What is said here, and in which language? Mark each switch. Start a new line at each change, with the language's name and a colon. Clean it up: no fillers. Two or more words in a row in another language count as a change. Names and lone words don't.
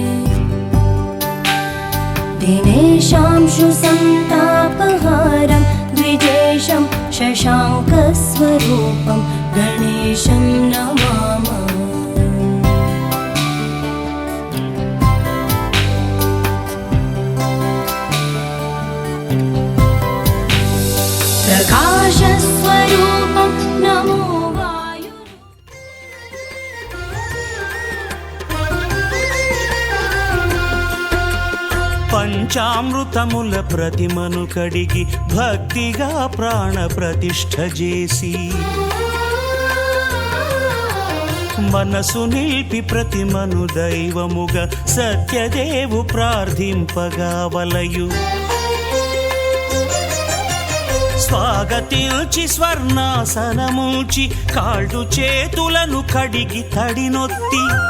Sanskrit: दिनेशांशु सन्तापहारं द्विजेशं शशाङ्कस्वरूपं गणेशं नमामः। प्रकाशस्वरूपं नमो वायु
Telugu: పంచామృతముల ప్రతిమను కడిగి భక్తిగా ప్రాణ ప్రతిష్ఠ చేసి మనసు నిలిపి ప్రతిమను దైవముగా సత్యదేవు ప్రార్థింపగా వలయు స్వాగతించి స్వర్ణాసనముంచి కాళ్ళు చేతులను కడిగి తడినొత్తి